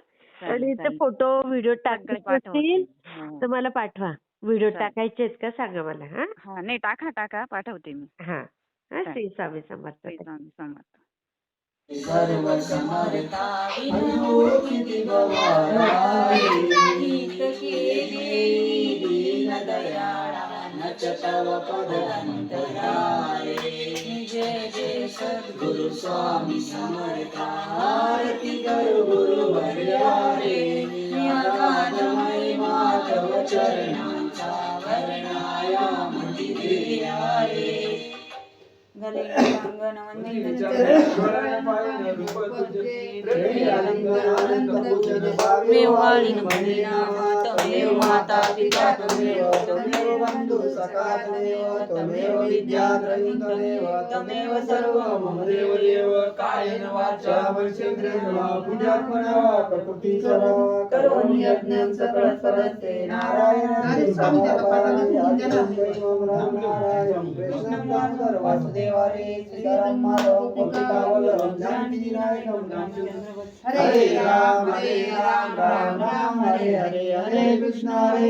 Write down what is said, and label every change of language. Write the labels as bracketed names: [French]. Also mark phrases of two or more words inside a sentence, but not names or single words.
[Marathi] चालेल, आणि ते चालेल. फोटो व्हिडिओ सगळे टाकायचे पाठवते. असतील हो. तर मला पाठवा. व्हिडिओ चालेल. टाकायचे आहेत का सांगा मला. हा. हा नाही टाका पाठवते मी. हा. चालेल. श्री स्वामी समर्थ श्री ताई. स्वामी समर्थ. सर्व समर्था विनोदी भवाराई हित केली दीन दयाळा नच तव पद अंतराळे जय जय सद्गुरु स्वामी समर्था आरती करू गुरु वर्यारे अगाध महिमा तव चरणांचा वर्णाया मती रे [Sanskrit] मेवाळीन महिना तमेव माता पिता तमेव तमेव बंधु सखा तमेव तमेव विद्या द्रविण तमेव तमेव सर्व मम देव देव कायेन वाचा मनसेंद्रियेण वा बुद्ध्यात्मना वा प्रकृती सर्व करोमि यज्ञं सकल परस्ते नारायण नारायण कृष्णं दामोदर वासुदेवारे सीताराम माधव गोपिका वल्लभ जानकी नायकं हरे राम राम राम हरे हरे हरे कृष्ण हरे